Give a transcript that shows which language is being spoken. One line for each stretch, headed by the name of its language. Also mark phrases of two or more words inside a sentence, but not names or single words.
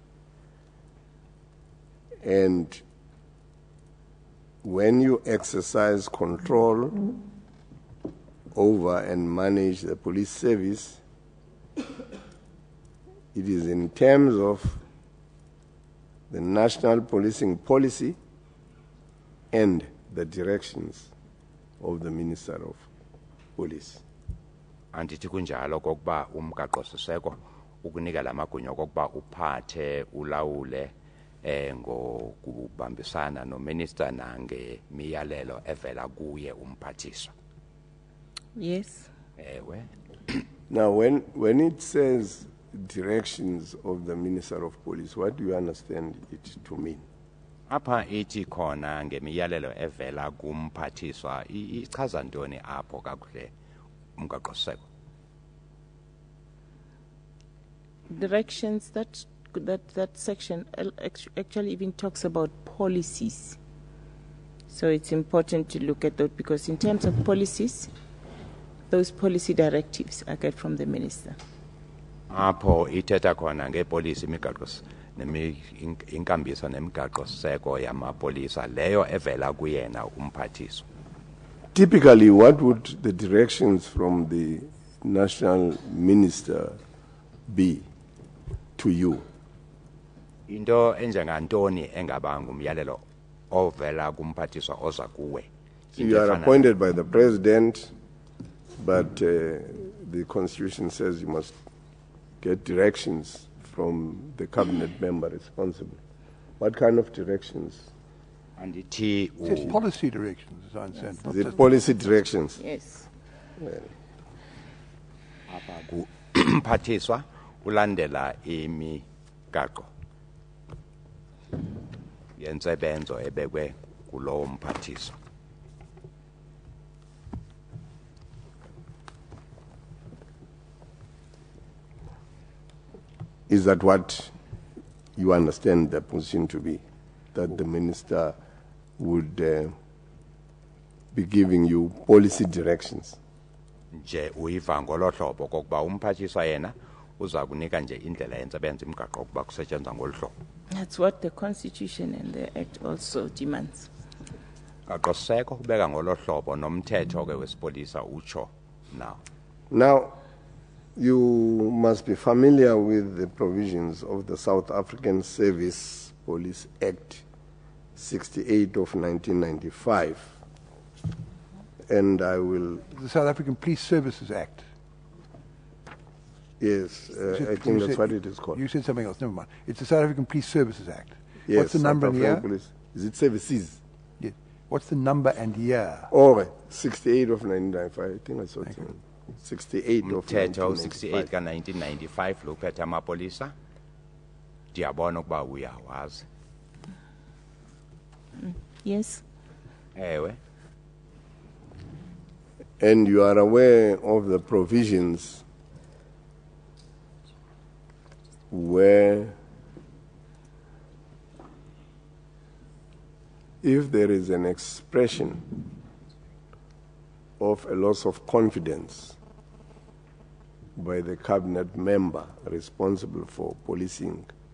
English: And when you exercise control over and manage the police service, it is in terms of the national policing policy and the directions of the Minister of Police.
Xhosa: Andithi kunjalo kokuba umgaqo siseko ukunika lamagunya kokuba uphathe ulawule ngokubambisana no minister nange miyalelo evela kuye umphathiswa.
English: Yes.
Xhosa: Ewe.
English: Now, when it says directions of the Minister of Police, what do you understand it to mean?
Xhosa: Apha ithi khona ngemiyalelo evela kumphathiswa ichaza ntoni apho kakuhle umgaqo seko?
English: Directions, that section actually even talks about policies. So it's important to look at that because in terms of policies, those policy directives are get from the minister.
Xhosa: Apho ithetha khona ngepolisi imigaqo inkambiso nemigaqo seko yamapolisa leyo evela kuyena umphathiswa.
English: Typically, what would the directions from the national minister be to you?
Xhosa: Into enjengantoni engaba ngumyalelo ovela kumphathiswa oza kuwe.
English: So
Xhosa: Into
English: you are
Xhosa: efana-
English: appointed by the president, but the constitution says you must get directions from the cabinet member responsible. What kind of directions?
Xhosa: Andithi
English: It says policy directions, as I understand. not Is it just- policy directions? Yes.
Xhosa: apha kumphathiswa ulandela imigaqo yentsebenzo ebekwe kulowo mphathiswa.
English: Is that what you understand the position to be? That the minister would be giving you policy directions?
Xhosa: Nje uyiva ngolo hlobo kokuba umphathiswa yena uza kunika nje indlela yentsebenzo imigaqo ukuba kusetyenzwa ngolu hlobo.
English: That's what the Constitution and the Act also demands.
Xhosa: Gaqo seko ubeka ngolo hlobo nomthetho ke wesipolisa utsho now.
English: Now, you must be familiar with the provisions of the South African Service Police Act 68 of 1995. And I will, The South African Police Services Act. yes, You said- I you think that's said- what it is called. You said something else, never mind. It's the South African Police Services Act. Yes, What's the number South and the year? African Police. Is it services? Yes. What's the number and year? Or 68 of 1995, I think I saw it. 68 of
Xhosa: Umthetho 68 ka 1995. 1995 lo uphethe amapolisa. Ndiyabona ukuba uyawazi.
English: Yes.
Xhosa: Ewe.
English: And you are aware of the provisions where if there is an expression of a loss of confidence by the cabinet member responsible for policing